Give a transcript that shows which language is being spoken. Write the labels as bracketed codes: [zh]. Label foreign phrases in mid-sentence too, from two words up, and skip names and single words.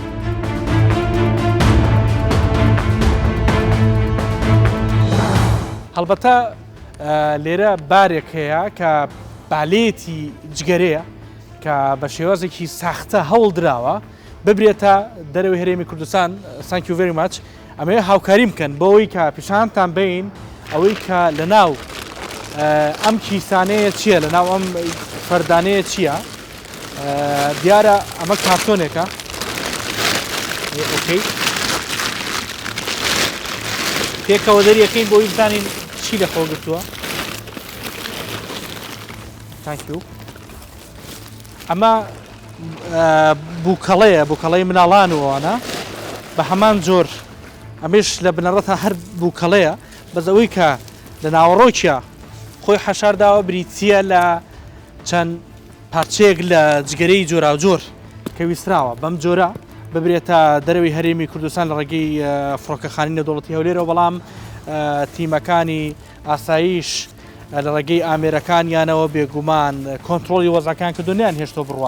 [ckb] هەڵبەتە لێرە بارێک هەیە کە بالێتی جگەرەیە کە بە شێوازێکی ساختە هەوڵ درراوە ببرێتە دەرەوەی هەرێمی کوردستان. [en] Thank you very much. [ckb] ئەمێ هاوکاری بکەن بۆەوەی کە پیشانتان بین ئەوەی کە لە ناو ئەم کیسانەیە چییە لە ناو ئەم فەردانەیە چییە؟ دیارە ئەمە کارتۆنێکە. ئۆکەی پێکەوە دەریەکەین بۆی بزانین چی لە خۆگرتووە. [en] Thank you. [ckb] ئەمە بووکەڵەیە مناڵانەوەوانە بە هەمان جۆر ئەمێش لە بنەڕەتە هەر بووکەڵەیە بەزەوەی کە لە ناوەڕۆکیە خۆی حەشارداوە بریتیە لە چەند پارچەیەک لە جگەرەی جۆرا و جۆر کە ویستراوە بەم جۆرە ببرێتە دەرەوەی هەرێمی کوردستان لە ڕێگەی فڕۆکەخانەی نێودوڵەتی هەولێرەوە بەڵام تیمەکانی ئاسایش لە ڕێگەی ئامێرەکانیانەوە بێگومان کۆنتترۆلی وەزەکان کە دنیان هێشتۆ بڕوە.